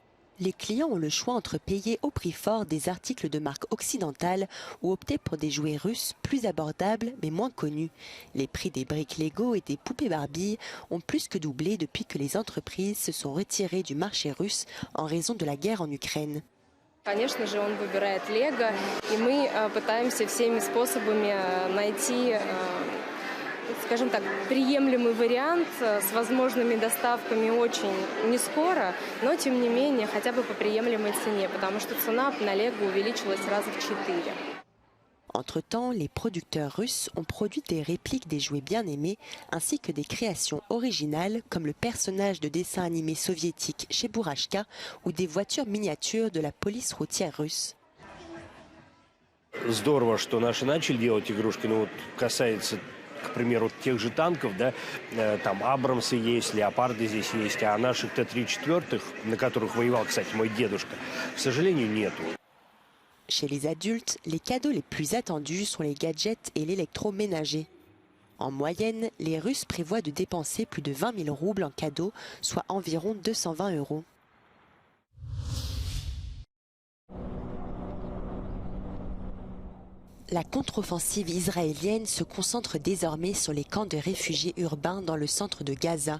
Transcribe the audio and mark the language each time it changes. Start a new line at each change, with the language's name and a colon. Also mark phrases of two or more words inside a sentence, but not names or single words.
French: Les clients ont le choix entre payer au prix fort des articles de marque occidentale ou opter pour des jouets russes plus abordables mais moins connus. Les prix des briques Lego et des poupées Barbie ont plus que doublé depuis que les entreprises se sont retirées du marché russe en raison de la guerre en Ukraine.
Russian: Конечно же, он выбирает Лего, и мы пытаемся всеми способами найти, скажем так, приемлемый вариант с возможными доставками очень не скоро, но тем не менее хотя бы по приемлемой цене, потому что цена на Лего увеличилась раза в 4.
French: Entre-temps, les producteurs russes ont produit des répliques des jouets bien aimés ainsi que des créations originales comme le personnage de dessin animé soviétique Cheburashka ou des voitures miniatures de la police routière russe.
Russian: Здорово, что наши начали делать игрушки, но вот касается, к примеру, тех же танков, да, там Абрамсы есть, Леопарды здесь есть, а наших Т-34, на которых воевал, кстати, мой дедушка, к сожалению, нету.
French: Chez les adultes, les cadeaux les plus attendus sont les gadgets et l'électroménager. En moyenne, les Russes prévoient de dépenser plus de 20 000 roubles en cadeaux, soit environ 220 €. La contre-offensive israélienne se concentre désormais sur les camps de réfugiés urbains dans le centre de Gaza.